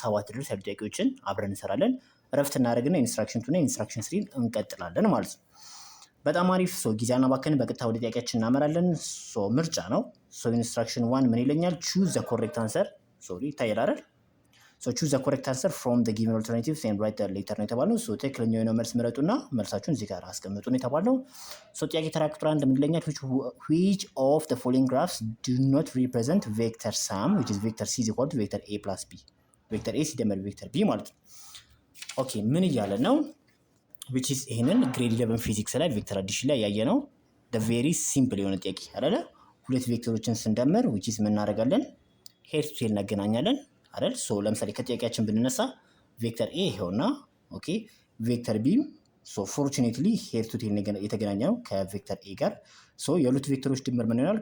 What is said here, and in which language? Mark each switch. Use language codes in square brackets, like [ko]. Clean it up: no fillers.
[am] ድረስ ያሉ ጥያቄዎችን አብረን እንሰራለን። እረፍት እናደርግና ኢንስትራክሽን 2 እና ኢንስትራክሽን 3 እንቀጥላለን ማለት ነው። በጣም አሪፍ። ጊዜ አናባክን፣ በቀጥታ ወደ ጥያቄያችን እናመራለን። ምርጫ ነው። ኢንስትራክሽን 1 ምን ይለኛል? [en] ቹዝ ዘ ኮሬክት አንሰር [am] ይታያል አይደል? [en] ቹዝ ዘ ኮሬክት አንሰር ፍሮም ዘ ጊቨን ኦልተርናቲቭስ ኤንድ ራይት ዘ ሌተር [am] ነው የተባለው። ትክክለኛ የሆነው መልስ ምረጡና መልሳችሁን እዚህ ጋር አስቀምጡ ነው የተባለው። ጥያቄ ተራ ቁጥር 1 ምን ይለኛል? [en] which of the following graphs do not represent vector sum which is vector c is equal to vector a plus b vector a ሲደመር vector b [am] ማለት ነው። ምን እያለ ነው? which is ይሄንን ግሬድ 11 ፊዚክስ ላይ ቬክተር አዲሽን ላይ ያየ ነው። [en] ቬሪ ሲምፕል [am] የሆነ ጥያቄ አይደለ? ሁለት ቬክተሮችን ስንደምር which is ምን እናደርጋለን? ሄድ ቱ ቴል እናገናኛለን አይደል? ለምሳሌ ከጥያቄያችን ብንነሳ ቬክተር ኤ ይሄውና ቬክተር ቢ ፎርቹኔትሊ ሄድ ቱ ቴል የተገናኘ ነው ከቬክተር ኤ ጋር። የሁለት ቬክተሮች ድምር ምን ይሆናል?